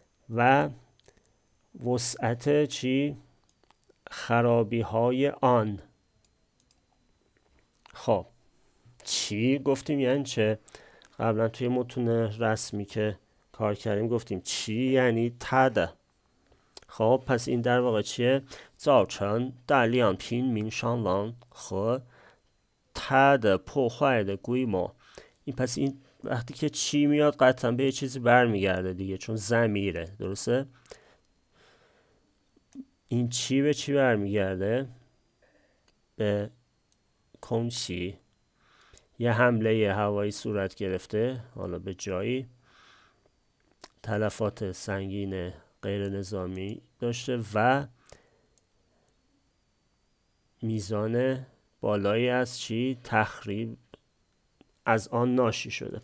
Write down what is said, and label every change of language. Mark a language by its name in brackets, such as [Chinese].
[Persian] و وسعت چی؟ خرابی های آن. خب چی گفتیم یعنی چه؟ قبلا توی متون رسمی که کار کردیم گفتیم چی یعنی تده. خب پس این در واقع چیه؟ [Chinese] 造成大量平民伤亡和它的破坏的规模. [Persian] این پس این وقتی که چی میاد قطعا به یه چیزی برمیگرده دیگه، چون ضمیره، درسته؟ این چی به چی برمیگرده؟ به کنشی. یه حمله هوایی صورت گرفته، حالا به جایی، تلفات سنگین غیر نظامی داشته و میزان بالایی از چی؟ تخریب از آن ناشی شده.